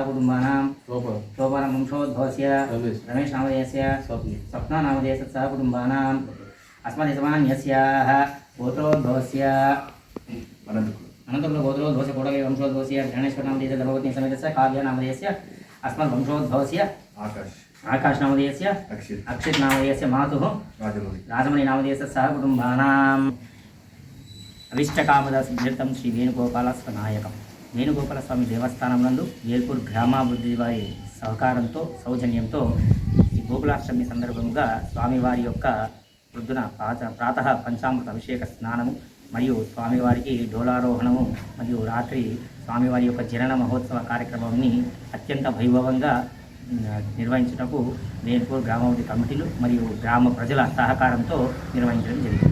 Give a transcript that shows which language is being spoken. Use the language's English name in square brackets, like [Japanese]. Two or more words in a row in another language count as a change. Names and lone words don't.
[Sanskrit] कुटुम्बानां शोभन वंशोद्भवस्य रमेश नामधेयस्य स्वप्ना नामधेयस्य सह कुटुम्बानाम् अस्मदेशमान्यस्याः गोत्रोद्भवस्य अनन्तकुलगोत्रोद्भवस्य कोटगे वंशोद्भवस्य गणेश्वर नामधेयस्य धर्मपत्नी समेतस्य काव्य नामधेयस्य अस्मत् वंशोद्भवस्य आकाश नामधेयस्य अक्षित नामधेयस्य मातुः राजमणि नामधेयस्य सह कुटुम्बानाम् अभिष्टकामद सिद्ध्यर्थं श्री [Telugu] వేణుగోపాలస్వామి వేణుగోపాలస్వామి దేవస్థానం నందు వేల్పూర్ గ్రామాభివృద్ధి వారి సహకారంతో సౌజన్యంతో ఈ గోకులాష్టమి సందర్భంగా స్వామివారి యొక్క పొద్దున ప్రాతః పంచామృత అభిషేక స్నానము మరియు స్వామివారికి డోలారోహణము మరియు రాత్రి స్వామివారి యొక్క జనన మహోత్సవ కార్యక్రమాన్ని అత్యంత వైభవంగా నిర్వహించుటకు వేల్పూర్ గ్రామాభివృద్ధి కమిటీలు మరియు గ్రామ ప్రజల సహకారంతో నిర్వహించడం జరిగింది.